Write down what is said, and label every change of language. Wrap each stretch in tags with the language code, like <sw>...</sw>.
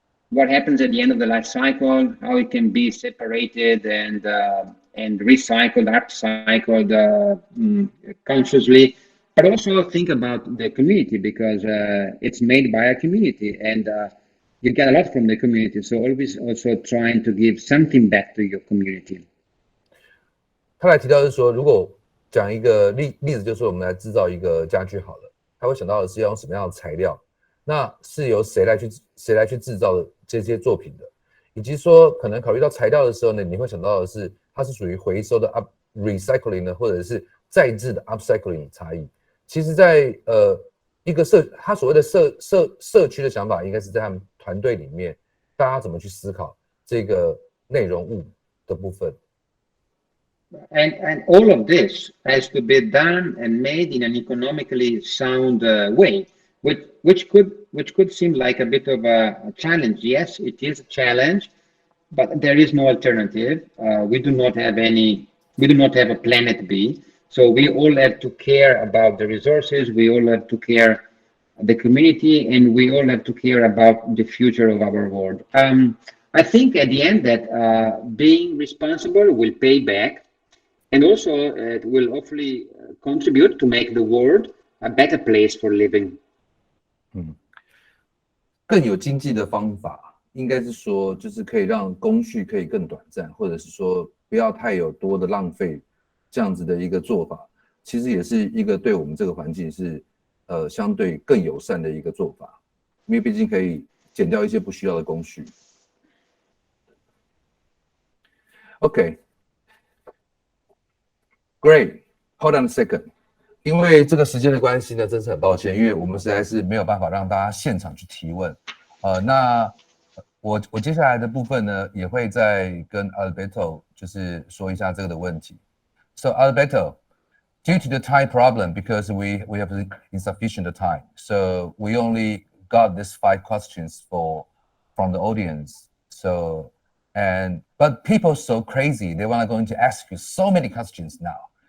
<en>what happens at the end of the life cycle, how it can be separated and recycled, upcycled consciously, but also think about the community because it's made by a community and you get a lot from the community. So always also trying to give something back to your community.</en> <zh>他来提到是说，如果讲一个例子，就是我们来制造一个家具好了，他会想到的是要用什么样的材料，那是由谁来去制造的这些作品的，以及说可能考虑到材料的时候呢，你会想到的是它是属于回收的 recycling 呢，或者是再制的 upcycling 差异。其实在一个他所谓的社区的想法，应该是在他们团队里面，大家怎么去思考这个内容物的部分。</zh> <en>And all of this has to be done and made in an economically sound way, which could seem like a bit of a challenge. Yes, it is a challenge, but there is no alternative. We do not have a planet B. So we all have to care about the resources. We all have to care the community, and we all have to care about the future of our world. I think at the end that being responsible will pay back. And also, it will hopefully contribute to make the world a better place for living.</en> <zh>更有经济的方法，应该是说，就是可以让工序可以更短暂，或者是说不要太有多的浪费，这样子的一个做法，其实也是一个对我们这个环境是相对更友善的一个做法，因为毕竟可以减掉一些不需要的工序。</zh> <en>OK。Great, hold on a second.</en> <zh>因为这个时间的关系呢，真是很抱歉，因为我们实在是没有办法让大家现场去提问。那我接下来的部分呢，也会再跟 Alberto 就是说一下这个的问题。</zh> <en>So Alberto, due to the time problem, because we have insufficient time, so we only got these 5 questions from the audience. So but people so crazy, they want to going to ask you so many questions now.</en>